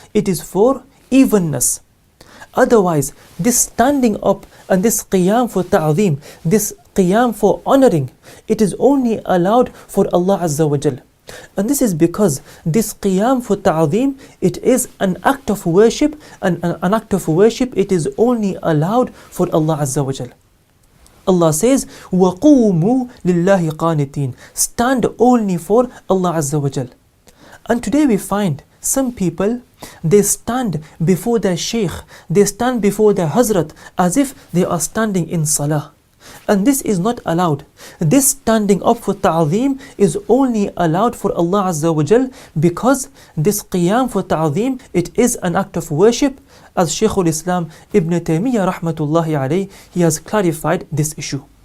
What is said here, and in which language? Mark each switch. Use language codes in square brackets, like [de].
[en] It is for evenness. Otherwise, this standing up and this qiyam for ta'zeem, this qiyam for honoring, it is only allowed for Allah Azza wa Jal. And this is because this qiyam for ta'zeem, it is an act of worship, and an act of worship, it is only allowed for Allah Azza wa Jal. Allah says, [ar] وَقُومُوا لِلَّهِ قَانِتِينَ. [en] Stand only for Allah Azza wa Jal. And today we find some people, they stand before their Shaykh, they stand before their Hazrat as if they are standing in Salah. And this is not allowed. This standing up for ta'zeem is only allowed for Allah Azza wa Jal, because this qiyam for ta'zeem, it is an act of worship, as Shaykh al-Islam Ibn Taymiyyah rahmatullahi alayhi, he has clarified this issue.